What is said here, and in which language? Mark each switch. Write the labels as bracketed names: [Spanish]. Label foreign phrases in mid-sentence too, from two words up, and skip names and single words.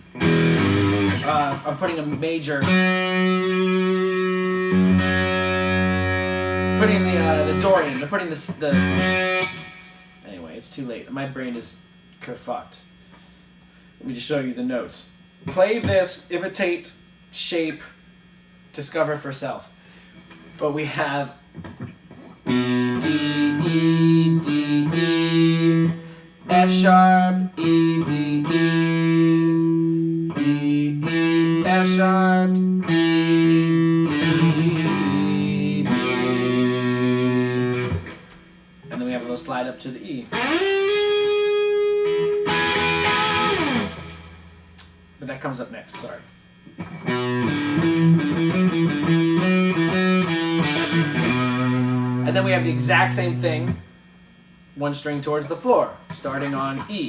[English] I'm putting a major, putting the Dorian. I'm putting the. Anyway, it's too late. My brain is kerfucked. Let me just show you the notes. Play this, imitate, shape, discover for self. But we have B, D, E, D, E, F sharp, E, D, E, D, E, F sharp, E, D, B. And then we have a little slide up to the E. But that comes up next, sorry. And then we have the exact same thing, one string towards the floor, starting on E.